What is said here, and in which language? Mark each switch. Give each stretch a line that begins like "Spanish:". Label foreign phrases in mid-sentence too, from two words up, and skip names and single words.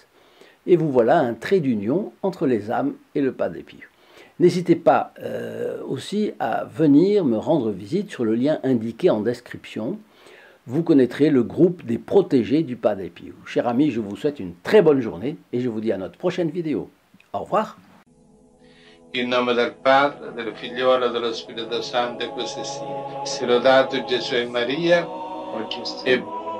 French: Et vous voilà un trait d'union entre les âmes et le Padre Pio. N'hésitez pas aussi à venir me rendre visite sur le lien indiqué en description. Vous connaîtrez le groupe des protégés du Padre Pio. Chers amis, je vous souhaite une très bonne journée et je vous dis à notre prochaine vidéo. Au revoir.
Italian: In nome del Padre, del Figliolo e dello Spirito Santo, e così sia. Sia lodato Gesù e Maria, e